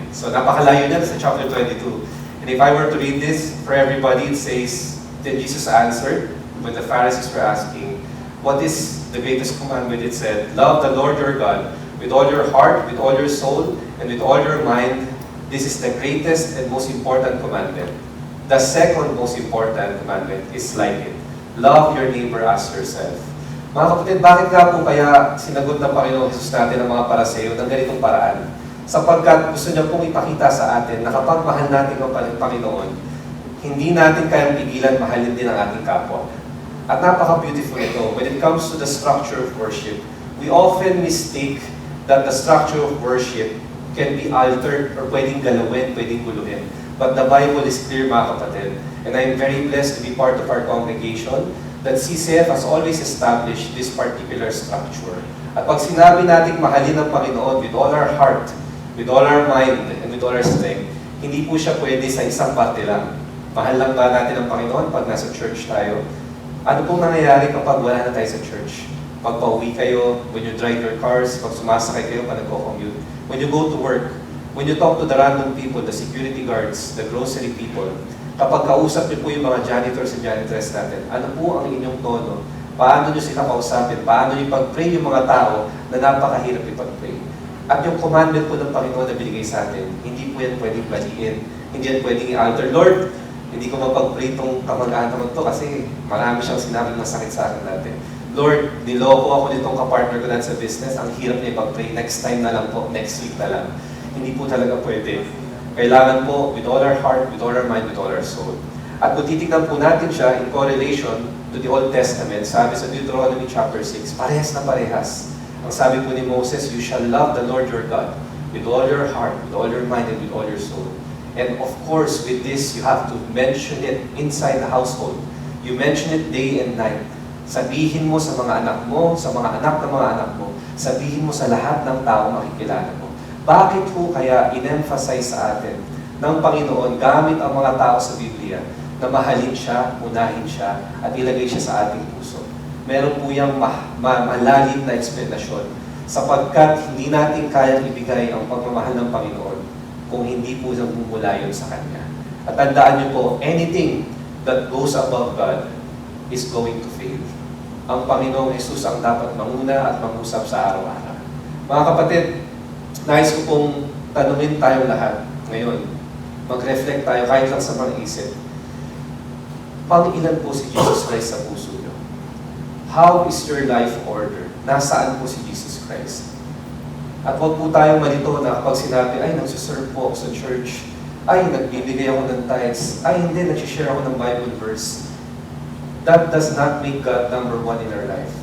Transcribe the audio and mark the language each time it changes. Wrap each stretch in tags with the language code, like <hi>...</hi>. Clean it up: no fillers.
<tl>So napakalayo na sa chapter 22.</tl> <en>And if I were to read this for everybody, it says, then Jesus answered, when the Pharisees were asking, what is the greatest commandment? It said, love the Lord your God with all your heart, with all your soul, and with all your mind. This is the greatest and most important commandment. The second most important commandment is like it. Love your neighbor as yourself.</en> <tl>Mga kapatid, bakit nga po kaya sinagot ng Panginoong Jesus natin ang mga paraseyo ng ganitong paraan? Sapagkat gusto niya pong ipakita sa atin na kapag mahal natin ang Panginoon, hindi natin kayang pigilan mahalin din ang ating kapwa. At napaka-beautiful ito.</tl> <en>When it comes to the structure of worship, we often mistake that the structure of worship can be altered or</en> <tl>pwedeng galawin, pwedeng guluhin.</tl> <en>But the Bible is clear,</en> <tl>mga kapatid.</tl> <en>And I'm very blessed to be part of our congregation that CCF has always established this particular structure.</en> <tl>At pag sinabi natin mahalin ang Panginoon</tl> <en>with all our heart, with all our mind, and with all our strength,</en> <tl>hindi po siya pwede sa isang parte lang. Mahal lang ba natin ang Panginoon pag nasa church tayo? Ano pong nangyayari kapag wala na tayo sa church? Pag pauwi kayo,</tl> <en>when you drive your cars,</en> <tl>pag sumasakay kayo, pag nagko-commute,</tl> <en>when you go to work, when you talk to the random people, the security guards, the grocery people,</en> <tl>Kapag kausap niyo po yung mga janitors and janitress natin, ano po ang inyong tono? Paano niyo sila kausapin? Paano niyo pag-pray yung mga tao na napakahirap ipag-pray? At yung commandment po ng Panginoon na binigay sa atin, hindi po yan pwedeng baliin. Hindi yan pwedeng i-alter. Lord, hindi ko mapag-pray itong kamag-anak to kasi marami siyang sinabing masakit sa akin dati. Lord, niloko ako nitong kapartner ko sa business. Ang hirap niya ipag-pray.</tl> <en>Next time</en> <tl>na lang po.</tl> <en>Next week</en> <tl>na lang. Hindi po talaga pwede. Kailangan po</tl> <en>with all our heart, with all our mind, with all our soul.</en> <tl>At kung titignan po natin siya</tl> <en>in correlation to the Old Testament,</en> <tl>sabi sa Deuteronomy chapter 6, parehas na parehas. Ang sabi po ni Moses,</tl> <en>you shall love the Lord your God with all your heart, with all your mind, and with all your soul. And of course, with this, you have to mention it inside the household. You mention it day and night.</en> <tl>Sabihin mo sa mga anak mo, sa mga anak ng mga anak mo, sabihin mo sa lahat ng tao makikilala mo. Bakit po kaya in-emphasize sa atin ng Panginoon gamit ang mga tao sa Biblia na mahalin siya, unahin siya, at ilagay siya sa ating puso? Meron po yung malalim na eksplanasyon sapagkat hindi natin kayang ibigay ang pagmamahal ng Panginoon kung hindi po nagmumula yun sa Kanya. At tandaan niyo po,</tl> <en>anything that goes above God is going to fail.</en> <tl>Ang Panginoong Jesus ang dapat manguna at mangusap sa araw-araw. Mga kapatid, nais ko pong tanungin tayong lahat ngayon. Mag-reflect tayo kahit lang sa mga isip. Pang-ilan po si Jesus Christ sa puso niyo?</tl> <en>How is your life ordered?</en> <tl>Nasaan po si Jesus Christ? At huwag po tayong malito na kapag sinabi, ay, nagsiserve po ako sa church. Ay, nagbibigay ako ng tithes. Ay, hindi, nagsishare ako ng Bible verse.</tl> <en>That does not make God number one in our life.</en>